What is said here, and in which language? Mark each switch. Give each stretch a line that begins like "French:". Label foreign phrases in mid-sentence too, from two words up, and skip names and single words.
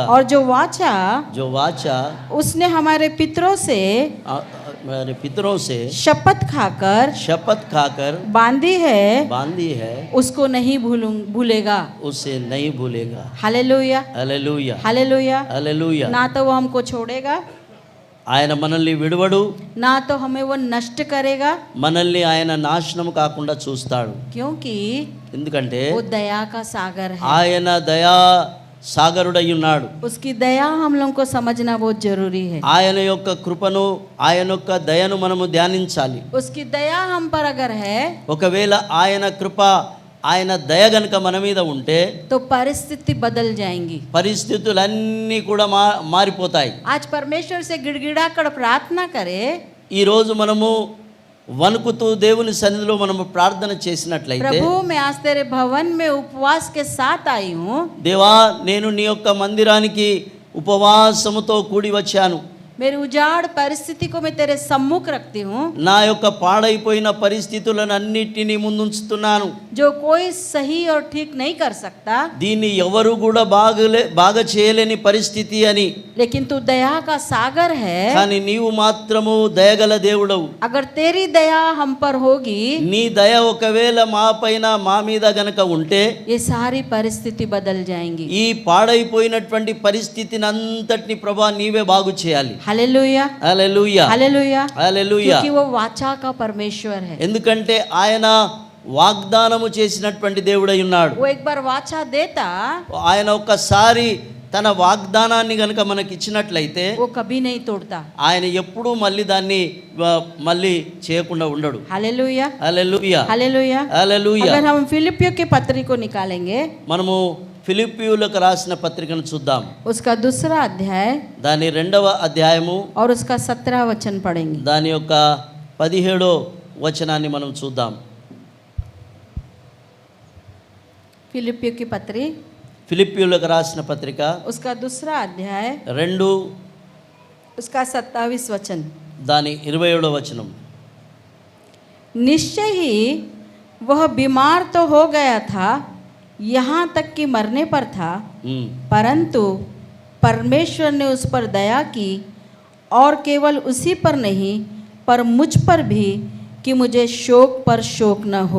Hindi: और जो वाचा उसने हमारे पितरों से शपथ खाकर बांधी है, उसको नहीं भूलेगा। हालेलुया
Telugu: హల్లెలూయా
Hindi: हालेलुया।
Telugu: హల్లెలూయా.
Hindi: ना तो वो हमको छोड़ेगा,
Telugu: ఆయన మనల్ని విడువడు,
Hindi: ना तो हमें वो नष्ट करेगा।
Telugu: మనల్ని ఆయన నాశనం కాకుండా చూస్తాడు.
Hindi: क्योंकि
Telugu: ఎందుకంటే
Hindi: वो दया का सागर है।
Telugu: ఆయన దయా సాగరుడై ఉన్నాడు.
Hindi: उसकी दया हम लोगों को समझना बहुत जरूरी है।
Telugu: ఆయన యొక్క కృపను, ఆయన యొక్క దయను మనము ధ్యానించాలి.
Hindi: उसकी दया हम पर अगर है,
Telugu: ఒకవేళ ఆయన కృప, ఆయన దయ గనుక మన మీద ఉంటే
Hindi: तो परिस्थिति बदल जाएंगी।
Telugu: పరిస్థితులన్నీ కూడా మారిపోతాయి.
Hindi: आज परमेश्वर से गिड़गिड़ा कर प्रार्थना करे।
Telugu: ఈ రోజు మనము వణుకుతూ దేవుని సన్నిధిలో మనము ప్రార్థన చేసినట్లయితే,
Hindi: प्रभु मैं आज तेरे भवन में उपवास के साथ आई हूँ।
Telugu: దేవా నేను నీ యొక్క మందిరానికి ఉపవాసముతో కూడి వచ్చాను.
Hindi: मेरी उजाड़ परिस्थिति को मैं तेरे सम्मुख रखती हूँ।
Telugu: నా యొక్క పాడైపోయిన పరిస్థితులను అన్నిటినీ ముందుంచుతున్నాను.
Hindi: जो कोई सही और ठीक नहीं कर सकता,
Telugu: దీన్ని ఎవరు కూడా బాగా చేయలేని పరిస్థితి అని,
Hindi: लेकिन तू दया का सागर है।
Telugu: కానీ నీవు మాత్రము దయగల దేవుడవు.
Hindi: अगर तेरी दया हम पर होगी,
Telugu: నీ దయ ఒకవేళ మా పైన, మా మీద గనక ఉంటే
Hindi: ये सारी परिस्थिति बदल जाएंगी।
Telugu: ఈ పాడైపోయినటువంటి పరిస్థితిని అంతటిని ప్రభా నీవే బాగు చేయాలి.
Hindi: हालेलुया
Telugu: హల్లెలూయా
Hindi: हालेलुया
Telugu: హల్లెలూయా.
Hindi: क्योंकि वो वाचा का परमेश्वर है।
Telugu: ఎందుకంటే ఆయన వాగ్దానము చేసినటువంటి దేవుడై ఉన్నాడు.
Hindi: वो एक बार वाचा देता,
Telugu: ఆయన ఒక్కసారి తన వాగ్దానాన్ని గనుక మనకి ఇచ్చినట్లయితే
Hindi: वो कभी नहीं तोड़ता।
Telugu: ఆయన ఎప్పుడూ మళ్ళీ దాన్ని మళ్ళీ చేయకుండా ఉండడు.
Hindi: हालेलुया
Telugu: హల్లెలూయా
Hindi: हालेलुया।
Telugu: హల్లెలూయా.
Hindi: अगर हम फिलिपियों की पत्री को निकालेंगे,
Telugu: మనము ఫిలిప్పీయులకు రాసిన పత్రికను చూద్దాం.
Hindi: उसका दूसरा अध्याय
Telugu: దాని 2వ అధ్యాయము
Hindi: और उसका 17 वचन पढ़ेंगे।
Telugu: దాని యొక్క 17వ వచనాన్ని మనం చూద్దాం.
Hindi: फिलिपियों की पत्री
Telugu: ఫిలిప్పీయులకు రాసిన పత్రిక
Hindi: उसका दूसरा अध्याय 2 उसका 27 वचन।
Telugu: దాని 27వ వచనం.
Hindi: निश्चय ही वह बीमार तो हो गया था, यहाँ तक कि मरने पर था, परंतु परमेश्वर ने उस पर दया की, और केवल उसी पर नहीं पर मुझ पर भी, कि मुझे शोक पर शोक न हो।